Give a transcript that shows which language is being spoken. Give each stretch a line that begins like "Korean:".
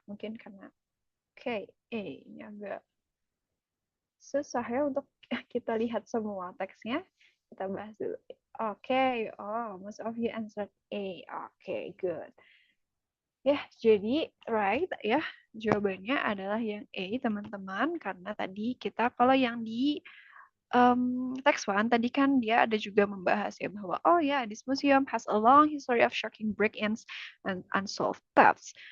Indonesian: Mungkin karena ini agak susah ya untuk kita lihat semua teksnya. Kita bahas dulu.
English: Oke, most of you answered A.
Indonesian: Oke, good. Ya, jadi right ya. Jawabannya adalah yang A, teman-teman. Karena tadi kita, kalau yang di text one tadi kan dia ada juga membahas ya bahwa
English: this museum has a long history of shocking break-ins and unsolved thefts.